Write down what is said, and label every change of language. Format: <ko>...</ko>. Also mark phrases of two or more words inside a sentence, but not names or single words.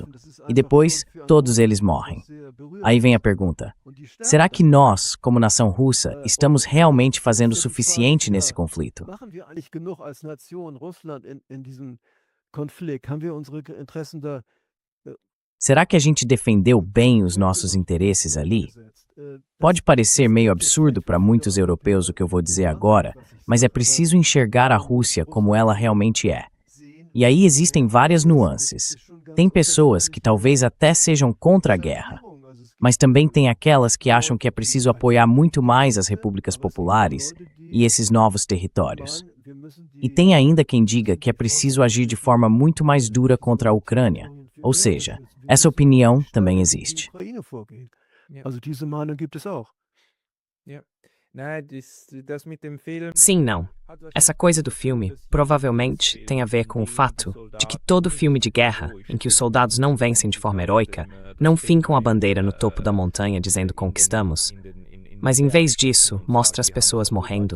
<pt>E depois, todos eles morrem. Aí vem a pergunta: será que nós, como nação russa, estamos realmente fazendo o suficiente nesse conflito?</pt> <de>Machen wir eigentlich genug als Nation Russland in diesem Konflikt? Haben wir unsere Interessen da</de> <pt>Será que a gente defendeu bem os nossos interesses ali? Pode parecer meio absurdo para muitos europeus o que eu vou dizer agora, mas é preciso enxergar a Rússia como ela realmente é. E aí existem várias nuances. Tem pessoas que talvez até sejam contra a guerra, mas também tem aquelas que acham que é preciso apoiar muito mais as repúblicas populares e esses novos territórios. E tem ainda quem diga que é preciso agir de forma muito mais dura contra a Ucrânia. Ou seja, essa opinião também existe.</pt> <de>Also diese Meinung gibt es auch.</de> <pt>Sim, não. Essa coisa do filme provavelmente tem a ver com o fato de que todo filme de guerra em que os soldados não vencem de forma heróica, não fincam a bandeira no topo da montanha dizendo conquistamos, mas em vez disso mostra as pessoas morrendo.</pt>